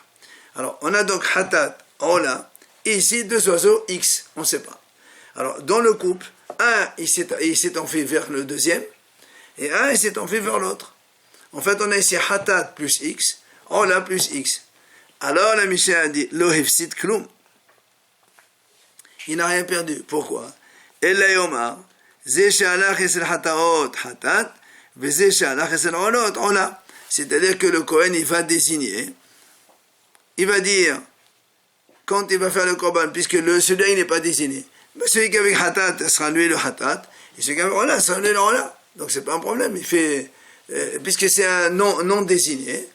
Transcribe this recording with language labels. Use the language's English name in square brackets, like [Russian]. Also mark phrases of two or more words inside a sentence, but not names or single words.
[French] Alors, on a donc Hatat, Ola, et ici deux oiseaux X, on ne sait pas. Alors, dans le couple, un, il s'est enfui vers le deuxième, et un, il s'est enfui vers l'autre. En fait, on a ici Hatat plus X, Ola plus X. Alors, la Mishnah a dit, [Hebrew] לא הפסיד כלום. [French] Il n'a rien perdu. Pourquoi? [Hebrew] אלא יאמר, זה שאצלך אצל חטאות חטאת, וזה שאצלך אצל עולות עולה. [French] C'est-à-dire que le Kohen, il va désigner, il va dire, quand il va faire le korban, puisque celui-là, il n'est pas désigné, celui qui est avec Hatat sera lui le Hatat, et celui qui est avec Ola sera lui le Ola. Donc c'est pas un problème, il fait, puisque c'est un non désigné.